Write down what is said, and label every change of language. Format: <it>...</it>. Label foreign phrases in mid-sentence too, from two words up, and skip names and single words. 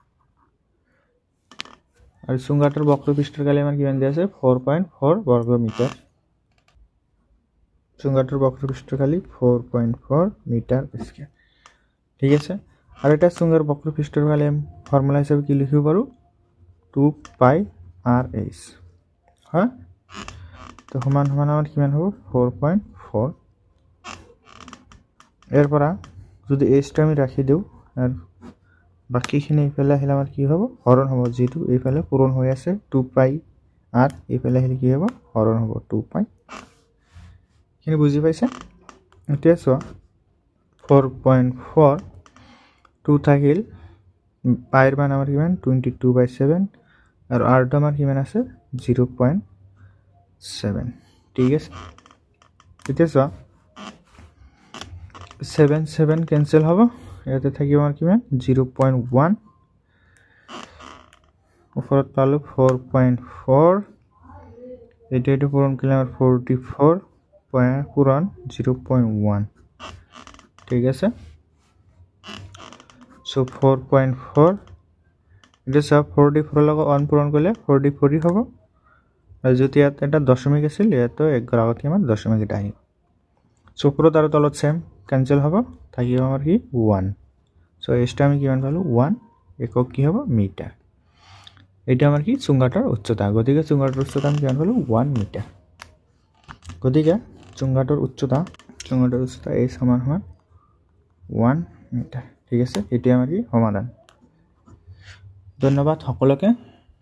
<bn>আর চুঙ্গাটার বক্রপৃষ্ঠের কালি আমার কিমান দিয়ে আছে 4.4 বর্গ মিটার চুঙ্গাটার বক্রপৃষ্ঠের কালি 4.4</bn> <en>meter square</en> <bn>ঠিক আছে আর এটা চুঙ্গার বক্রপৃষ্ঠের কালি ফর্মুলা হিসেবে কি লিখিব পারো 2 পাই rh হ্যাঁ তো সমান সমান আমার কিমান হবে 4.4 এরপর যদি h টা আমি রাখি দেও আর বাকিখিনি এইফালে আহিলে আমার কি হবে হরণ হবে যেহেতু এইফালে পূরণ হয়ে আছে 2 পাই আর এইফালে আহিলে কি হবে হরণ হবে 2 পাই এখানে বুঝি পাইছে এতিয়া চোৱা</bn> <as>4.4 2 থাকিল পাইৰ মান আমাৰ কিমান 22/7 আৰু r টো আমাৰ কিমান আছে 0.7 ঠিক আছে এতিয়া চোৱা 7 কেনসেল হ'ব ইয়াতে থাকিব আমাৰ কিমান 0.1 ওপৰত পালো</as> <bn>4.4 এটা পূরণ করলে আমার 44 পূরণ 0.1 ঠিক আছে সো 4.4 এটা সব 44 লগ 1 পূরণ করলে 44 হবে আর যদি এটা দশমিক আছিল এটা এক আগতে আমার দশমিক এটা আহিব সো</bn> <as>ওপৰত আৰু তলত</as> <bn>সেম ক্যান্সেল হবে থাকিব আমার কি 1 সো এসটা আমি কিমান পালো 1 একক কি হবে মিটার এটা আমার কি চুঙ্গাটার উচ্চতা গতিকে চুঙ্গাটার উচ্চতা আমি কিমান পালো 1 মিটার গতিকে চুঙ্গাটার উচ্চতা এই সমান সমান 1 মিটার ঠিক আছে এটি আমার কি সমাধান ধন্যবাদ সকলকে</bn>